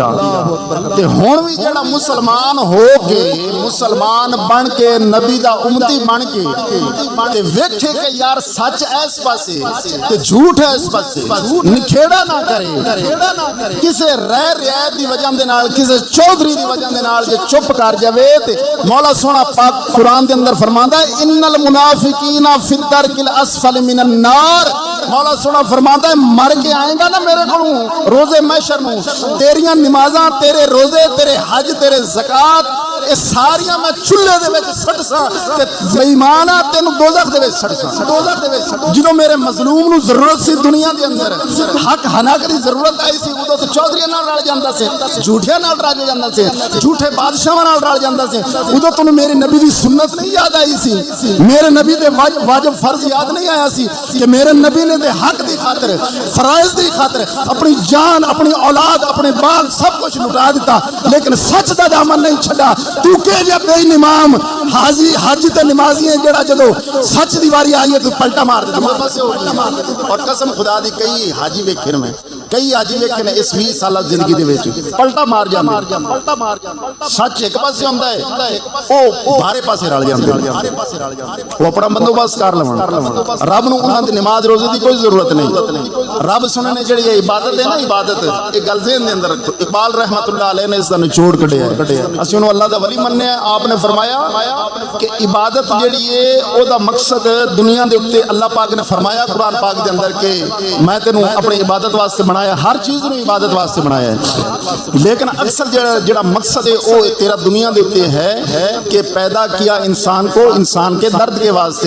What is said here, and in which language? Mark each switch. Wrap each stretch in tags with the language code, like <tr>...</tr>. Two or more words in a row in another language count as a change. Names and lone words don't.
<pa>تے ہݨ بھی جیڑا مسلمان ہو کے مسلمان بن کے نبی دا امتی بن کے تے ویکھے کے یار سچ اس پاسے تے جھوٹ ہے اس پاسے، نکھیڑا نہ کرے کسے رہ رعایت دی وجہ دے نال، کسے چودھری دی وجہ دے نال جے چپ کر جاوے تے مولا سوہنا پاک قرآن دے اندر فرماندا ہے</pa> <ar>إن المنافقين في الدرك الأسفل من النار.</ar> <pa>مولا سوہنا فرماندا ہے</pa> <ur>مر کے آئے گا نا میرے کو روزِ محشر میں,</ur> <pa>تیریاں نمازاں تیرے روزے تیرے حج تیرے زکات یہ ساریاں میں چلھے دے وچ سٹ سا تے بے ایمان آ تینوں دوزخ دے وچ سٹ سا. جدوں میرے مظلوم نوں ضرورت سی دنیا دے اندر حق ہنک دی ضرورت آئی سی اودوں تے چودھریاں نال رل جاندا سی، جھوٹیاں نال رل جاندا سی، جھوٹے بادشاہاں نال رل جاندا سی. اودوں تینوں میرے نبی دی سنت نہیں یاد آئی سی، میرے نبی دے واجب فرض یاد نہیں آیا سی کہ میرے نبی نے دے حق دی خاطر فرائض دی خاطر اپنی جان اپنی اولاد اپنے بال سب کچھ لٹا دتا، لیکن سچ دا دامن نہیں چھڈا. تو کے جے بے ایمان ਹਾਜੀ ਹਜ ਤੇ ਨਮਾਜ਼ੀ ਹੈ ਜਿਹੜਾ ਜਦੋਂ ਸੱਚ ਦੀ ਵਾਰੀ ਆਈ ਹੈ ਤੂੰ ਪਲਟਾ ਮਾਰ ਦਿੰਦਾ। اور قسم خدا دی کئی حاجی ویکھے نے کئی حاجی ویکھے نے اس 20 سال زندگی دے وچ پلٹا مار جاندے سچ ایک پاسے ہوندا ہے او بارے پاسے رل جاندے وہ اپنا بندوبست کر لوݨ رب نوں اوہناں دی نماز روزے دی کوئی ضرورت نہیں. رب سننے جیہڑی عبادت ہے نا عبادت یہ گل ذہن دے اندر رکھو. इकबाल</pa> <ar>رحمۃ اللہ علیہ</ar> <pa>نے اسکا نچوڑ کڈھیا اسیں اوہنوں اللہ دا ولی منیا. آپنے فرمایا کہ عبادت جیہڑی ہے اودا مقصد دنیا دے اتے اللہ پاک نے فرمایا قرآن پاک دے اندر کے میں تینوں اپنی عبادت واسطے بنایا ہر چیز نوں عبادت واسطے بنایا ہے. لیکن اکثر جیہڑا مقصد ہے وہ تیرا دنیا دے اتے ہے</pa> <ur>کہ پیدا کیا انسان کو انسان کے درد کے واسطے.</ur>